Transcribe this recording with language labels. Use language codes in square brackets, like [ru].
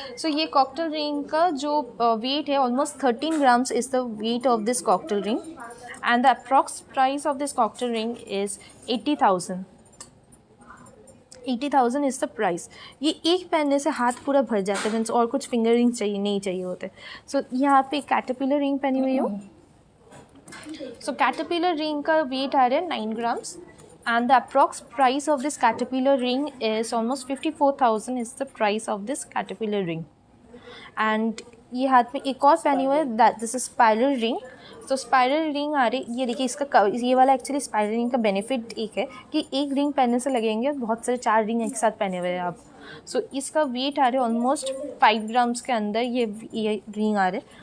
[hi] सो ये cocktail ring का जो वेट है [en] Almost 13 grams is the weight of this cocktail ring and the approx price of this cocktail ring is 80,000। 80,000 is the price. [hi] ये एक पहनने से हाथ पूरा भर जाता है, मीन्स और कुछ फिंगर रिंग चाहिए नहीं चाहिए होते। सो यहाँ पे कैटरपिलर रिंग पहनी हुई हो। सो कैटरपिलर रिंग का वेट आ रहा है 9 grams [en] and the approx price of this caterpillar ring is almost 54,000 is the price of this caterpillar ring। [hi] and ये हाथ में एक और पहनी हुई है [en] that this is spiral ring। [hi] तो स्पाइरल रिंग आ रही, ये देखिए इसका ये वाला एक्चुअली स्पाइरल रिंग का बेनिफिट एक है कि एक रिंग पहनने से लगेंगे बहुत सारे 4 रिंग एक साथ पहने हुए हैं आप। सो इसका वेट आ रहा है ऑलमोस्ट 5 ग्राम्स के अंदर ये रिंग आ रहे।